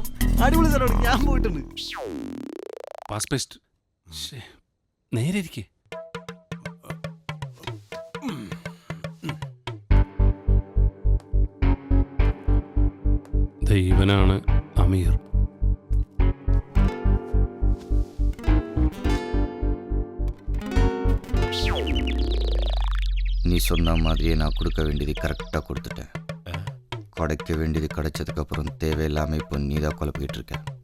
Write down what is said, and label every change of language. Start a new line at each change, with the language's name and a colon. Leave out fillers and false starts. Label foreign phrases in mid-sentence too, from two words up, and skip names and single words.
Malayalam: അടിപൊളി സ്ഥലമാണ്, ഞാൻ പോയിട്ടുണ്ട്. പാസ്പെസ്റ്റ് നേരെ ഇരിക്കേ. ദൈവനാണ് അമീർ.
Tamil: நீ சொன்ன மாதிரியே நான் கொடுக்க வேண்டியது கரெக்டாக கொடுத்துட்டேன். கிடைக்க வேண்டியது கிடைச்சதுக்கு அப்புறம் தேவையில்லாமல் இப்போ நீ தான் குழப்பிக்கிட்டு இருக்க.